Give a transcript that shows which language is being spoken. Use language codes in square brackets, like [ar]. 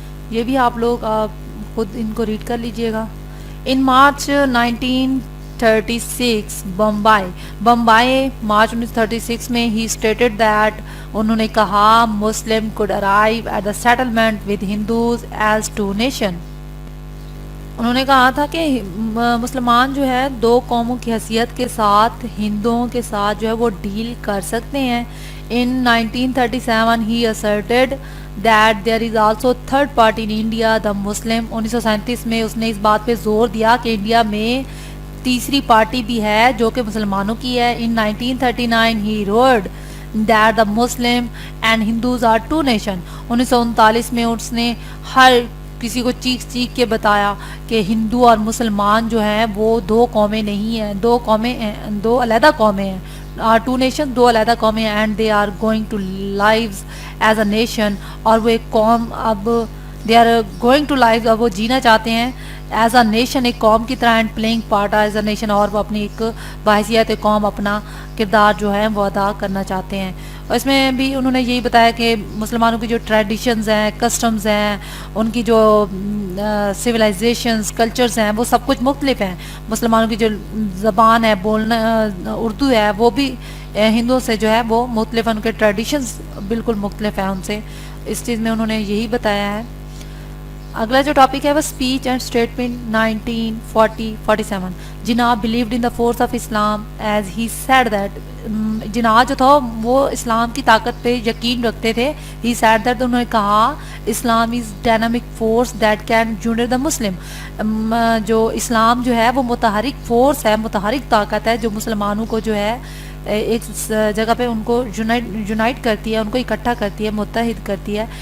[ur] یہ بھی آپ لوگ خود ان کو ریڈ کر لیجئے گا. ان مارچ 1936 بمبئی مارچ 1936 میں [en] ہی stated that, [ur] انہوں نے کہا مسلم [en] could arrive at the settlement with Hindus as two nation. [ur] انہوں نے کہا تھا کہ مسلمان جو ہے دو قوموں کی حیثیت کے ساتھ ہندوؤں کے ساتھ جو ہے وہ ڈیل کر سکتے ہیں. [en] In 1937 he asserted that there is also third party in India, the Muslim. [ur] 1937 میں اس نے اس بات پہ زور دیا کہ انڈیا میں تیسری پارٹی بھی ہے جو کہ مسلمانوں کی ہے. [en] In 1939 he wrote that the Muslim and Hindus are two nation. [ur] 1939 میں اس نے ہر کسی کو چیخ کے بتایا کہ ہندو اور مسلمان جو ہیں وہ دو قومیں نہیں ہیں, دو علیحدہ قومیں ہیں. ٹو نیشن, دو علیحدہ قومیں ہیں. [en] and they are going to lives as a nation, [ur] اور وہ ایک قوم اب [en] they are going to life, [ur] اب وہ جینا چاہتے ہیں [en] as a nation, [ur] ایک قوم کی طرح, [en] and playing part as a nation, [ur] اور وہ اپنی ایک بحیثیت قوم اپنا کردار جو ہے وہ ادا کرنا چاہتے ہیں. اور اس میں بھی انہوں نے یہی بتایا کہ مسلمانوں کی جو ٹریڈیشنز ہیں, کسٹمز ہیں, ان کی جو سویلائزیشنز, کلچرز ہیں, وہ سب کچھ مختلف ہیں. مسلمانوں کی جو زبان ہے, بولنا اردو ہے, وہ بھی ہندوؤں سے جو ہے وہ مختلف ہیں, ان کے ٹریڈیشنز بالکل مختلف ہیں ان سے. اس چیز میں انہوں نے یہی بتایا ہے. اگلا جو ٹاپک ہے وہ [en] speech and statement [ur] 1947. [en] Jinnah believed in the force of Islam as he said that. [ur] جناح جو تھا وہ اسلام کی طاقت پہ یقین رکھتے تھے. [en] he said that, [ur] انہوں نے کہا [en] Islam is dynamic force that can unite the Muslim. [ur] جو اسلام جو ہے وہ متحرک فورس ہے, متحرک طاقت ہے جو مسلمانوں کو جو ہے ایک جگہ پہ ان کو یونائٹ کرتی ہے, ان کو اکٹھا کرتی ہے, متحد کرتی ہے.